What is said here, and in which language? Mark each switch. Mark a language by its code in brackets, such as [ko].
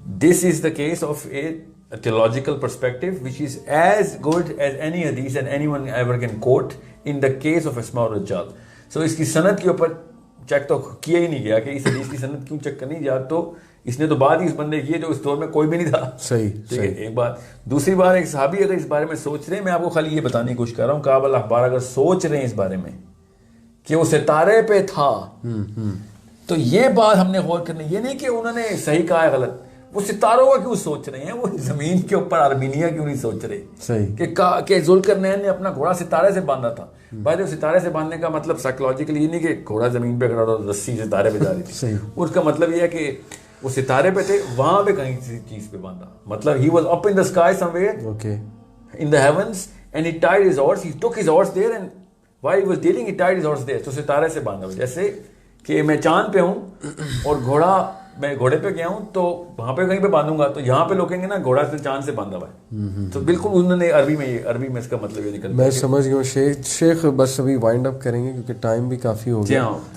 [en] This is the case of a theological perspective which is as good as any hadith and anyone ever can quote in the case of Asma al-Rajjal. [ur] So اس کی سند کے اوپر check تو کیا ہی نہیں گیا کہ اس حدیث کی سند کیوں چیک کرنی جا, تو اس نے تو بعد ہی اس بندے کیے جو اس دور میں کوئی بھی نہیں تھا. صحیح. ٹھیک ہے. ایک بات. دوسری بات, ایک صحابی اگر اس بارے میں سوچ رہے ہیں, میں آپ کو خالی یہ بتانے کی کوشش کر رہا ہوں, کعب الاحبار اگر سوچ رہے ہیں اس بارے میں کہ وہ ستارے پہ تھا تو یہ بات ہم نے غور کرنی, یہ نہیں کہ انہوں نے صحیح کہا ہے غلط, وہ ستاروں کا کیوں سوچ رہے ہیں, وہ زمین کے اوپر آرمینیا کیوں نہیں سوچ رہے. صحیح. کہ ذوالقرنین نے اپنا گھوڑا ستارے سے باندھا تھا. بھائی ستارے سے باندھنے کا مطلب سائیکولوجیکلی یہ نہیں کہ گھوڑا زمین پہ کھڑا اور رسی ستارے پہ جا رہی تھی. اس کا مطلب یہ ہے کہ وہ ستارے پہ تھے, وہاں پہ کہیں کسی چیز پہ باندھا, مطلب [en] he was up in the sky somewhere in the heavens and he tied his horse, he took his horse there and while he was dealing he tied his horse there. [ur] تو ستارے سے باندھا. جیسے کہ میں چاند پہ ہوں اور گھوڑا میں گھوڑے پہ گیا ہوں تو وہاں پہ کہیں پہ باندھوں گا, تو یہاں پہ لوگ کہیں گے نا گھوڑا سے چاند سے باندھا ہوا ہے. تو بالکل انہوں نے عربی میں اس کا مطلب یہ نکل. میں سمجھ گیا ہوں شیخ, بس ابھی وائنڈ اپ کریں گے کیونکہ ٹائم بھی کافی ہو گیا.